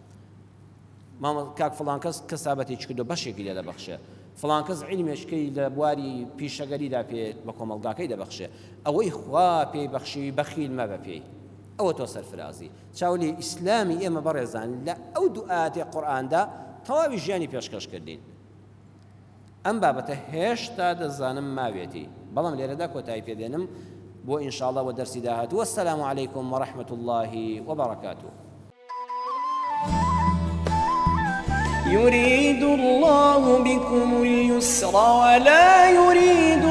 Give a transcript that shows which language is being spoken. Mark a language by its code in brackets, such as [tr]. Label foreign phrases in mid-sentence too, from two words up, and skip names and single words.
[ckb] ماڵ کاک فڵان کەس کەسابەتی چ کردو بەشێکی لێ دەبەخشێ فڵان کەس علمێشکەی لە بواری پیشەگەریدا پێ بە کۆمەڵگاکەی دەبەخشێ ئەوەی خوا پێی بەخشی بەخیل مەبە پێی ئەوە تۆ سەرفرازی چاولی ئیسلامی ئێمە بەڕێزان لە ئەو دوو ئاەتی قورئاندا تەواوی ژیانی پێشکەش کردین ئەم بابەتە هێشتا دەزانم ماوێتی بەڵام لێرەدا کۆتایی پێدێنم بۆ ئینشاءالله بۆ دەرسی داهاتوو [ar] والسلام عەلەیکم وەڕەحمەة الله وبەڕەکاتوه يريد الله بكم اليسر ولا يريد